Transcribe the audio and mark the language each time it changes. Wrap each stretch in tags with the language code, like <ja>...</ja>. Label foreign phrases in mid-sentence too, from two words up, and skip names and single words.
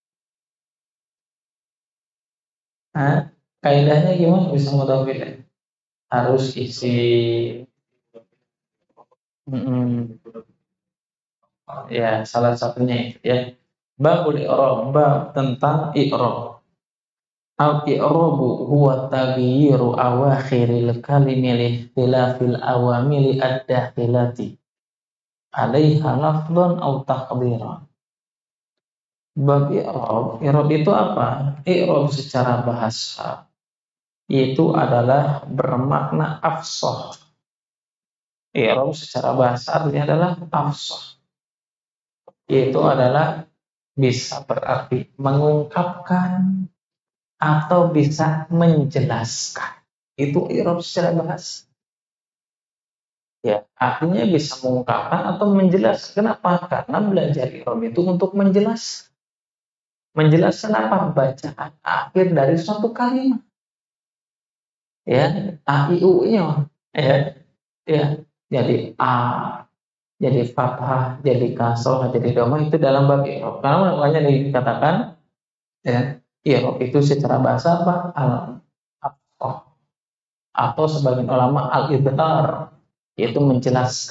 <id>Kaidahnya gimana bisa</id> <ar>مضاف إليه?</ar> <id>Harus isi ya salah satunya ya.</id> <ar>باب الإعراب,</ar> <id>bab tentang i'rab.</id> <ar>الإعرابُ هو تغييرُ أواخرِ الكلمِ لاختلافِ العواملِ الداخلةِ عليها لفظًا أو تقديرًا.</ar> <id>Bab i'rab itu apa? I'rab secara bahasa itu adalah bermakna afshah. I'rab secara bahasa artinya adalah afshah. Itu adalah bisa berarti mengungkapkan atau bisa menjelaskan. Itu i'rab secara bahasa. Ya, artinya bisa mengungkapkan atau menjelaskan. Kenapa? Karena belajar i'rab itu untuk menjelaskan. Menjelaskan apa? Bacaan akhir dari suatu kalimat. Ya, a i u nya. Ya. Jadi a, jadi fathah, jadi kasroh, jadi dhamma itu dalam bab i'rab. Karena makanya dikatakan ya, i'rab itu secara bahasa apa? Al-afqah atau sebagian ulama al-ibtar, yaitu menjelaskan.</id>